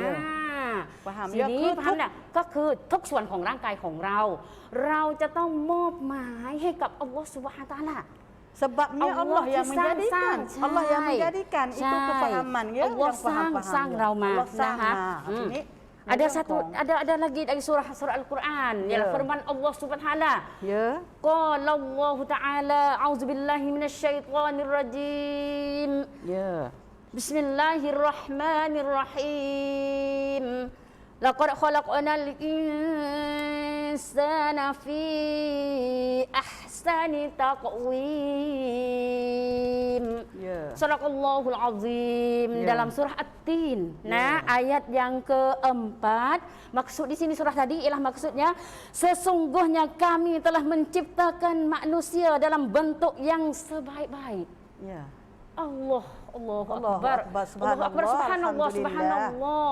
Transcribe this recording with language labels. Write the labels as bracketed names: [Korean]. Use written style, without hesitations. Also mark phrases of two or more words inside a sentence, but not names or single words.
[Malay] Faham tak? [Thai] ก็คือทุกส่วนของร่างกายของเราเราจะต้องมอบหมายให้กับอัลลอฮฺซุบฮานะฮูวะตะอาลา [Malay] sebabnya Allah yang menjadikan Allah yang menjadikan itu kefahaman ya Allah sang เรามานะคะ ada lagi dari surah Al-Quran ialah firman Allah Subhanahu wa taala [Arabic] قال الله تعالى أعوذ بالله من الشيطان الرجيم بسم الله الرحمن الرحيم لقد خلقنا الإنسان في أحسن تقويم. صدق الله العظيم. [Malay] Dalam surah At-Tin. Nah, ayat yang keempat, maksud di sini surah tadi ialah maksudnya sesungguhnya kami telah menciptakan manusia dalam bentuk yang sebaik-baik. [Arabic] الله أكبر سبحان الله.